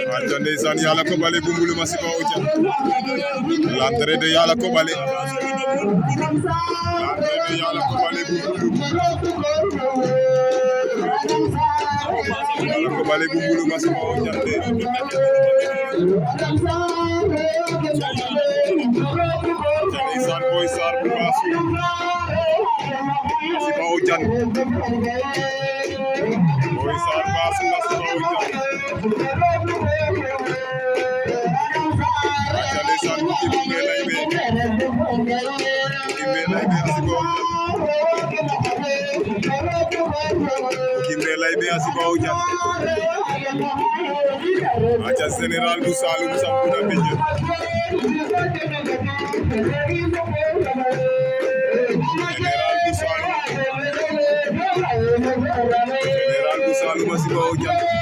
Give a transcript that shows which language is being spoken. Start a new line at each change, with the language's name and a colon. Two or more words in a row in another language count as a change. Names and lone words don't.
Wolof: aca ndeysaan Yalla Koɓale bu Mbulu Masiba o Dian
French: l'entrée de
Wolof: Yalla Koɓale Yalla Koɓale bu Mbulu Yalla Koɓale bu Mbulu Masiba o Dian ndeysaan Boy Sarr bu Basu Masiba o Dian Boy Sarr Basu Masiba o Dian aca ndeysaan Kimbe Laybe asiba o Dian Kimbe Laybe asiba o Dian aca Général bu Saloum sampuna beje Général bu Saloum asiba o Dian